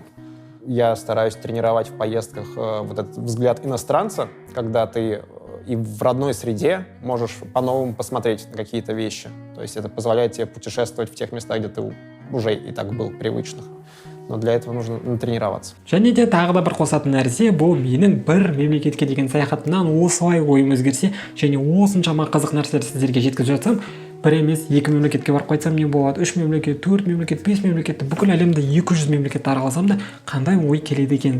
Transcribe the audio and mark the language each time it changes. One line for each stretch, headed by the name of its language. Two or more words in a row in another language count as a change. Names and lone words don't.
Russian: Я стараюсь тренировать в поездках вот этот взгляд иностранца, когда ты и в родной среде можешь по-новому посмотреть на какие-то вещи. То есть это позволяет тебе путешествовать в тех местах, где ты уже и так был, привычных. Но для этого нужно натренироваться.
Kazakh: Және де тағы да бір қосатын нәрсе, бұл менің бір мемлекетке деген саяхатымнан осылай ойым өзгерсе, және осыншама қызық нәрселерді сіздерге жеткізіп жатсам, бір емес, 2 мемлекетке барып қайтсам не болады, 3 мемлекет, 4 мемлекет, 5 мемлекетті, бүкіл әлемді 200 мемлекетті араласам да қандай ой келеді екен.